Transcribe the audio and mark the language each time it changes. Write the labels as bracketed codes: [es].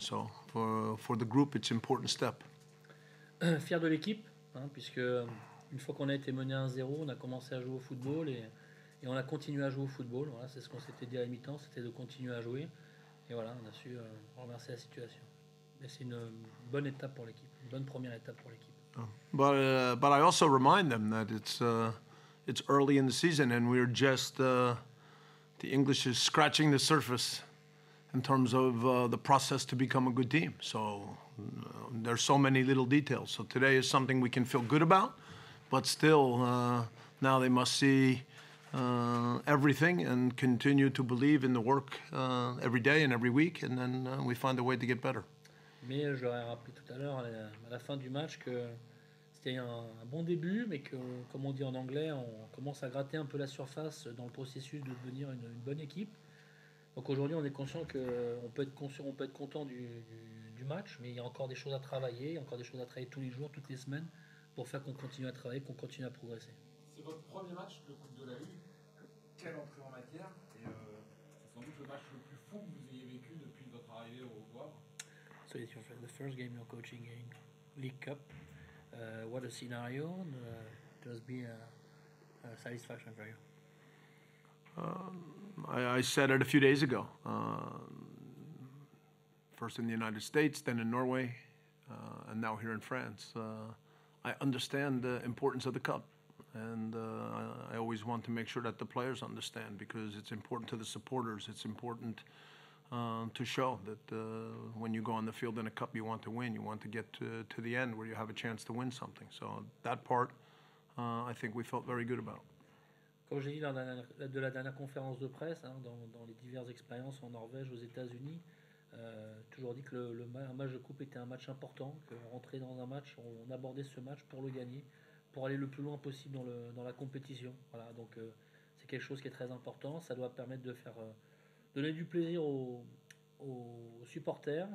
[en] So for the group, it's an important step. [fr] Fier de l'équipe, puisque une fois qu'on a été mené 1-0, on a commencé à jouer au football et on a continué à jouer au football. Voilà, c'est ce qu'on s'était dit à la mi-temps, c'était de continuer à jouer. Et voilà, on a su renverser la situation. Mais c'est une bonne étape pour l'équipe, une bonne première étape pour l'équipe. [en] But I also remind them that it's early in the season and we're just the English is scratching the surface in terms of the process to become a good team. So there's so many little details. So today is something we can feel good about, but still now they must see everything and continue to believe in the work every day and every week, and then we find a way to get better. [fr] Mais je leur ai rappelé tout à l'heure, à la fin du match, que c'était un bon début, mais que, comme on dit en anglais, on commence à gratter un peu la surface dans le processus de devenir une bonne équipe. Donc aujourd'hui, on est conscient qu'on peut être content du match, mais il y a encore des choses à travailler, il y a encore des choses à travailler tous les jours, toutes les semaines, pour faire qu'on continue à travailler, qu'on continue à progresser. C'est votre premier match de Coupe de la Ligue. Quelle entrée en matière, et c'est sans doute le match le plus fou que vous ayez vécu depuis votre arrivée au Havre. [en] So it's the first game you're coaching in League Cup. What a scenario! It must be a satisfaction for you. I said it a few days ago. First in the United States, then in Norway, and now here in France. I understand the importance of the cup, and I always want to make sure that the players understand, because it's important to the supporters. It's important to show that when you go on the field in a cup, you want to win. You want to get to the end where you have a chance to win something. So that part, I think we felt very good about. [fr] Comme j'ai dit lors de la dernière conférence de presse, dans les diverses expériences en Norvège, aux États-Unis, toujours dit que un match de coupe était un match important, qu'on rentrait dans un match, on abordait ce match pour le gagner, pour aller le plus loin possible dans la compétition. Voilà, donc c'est quelque chose qui est très important. Ça doit permettre de faire donner du plaisir aux supporters.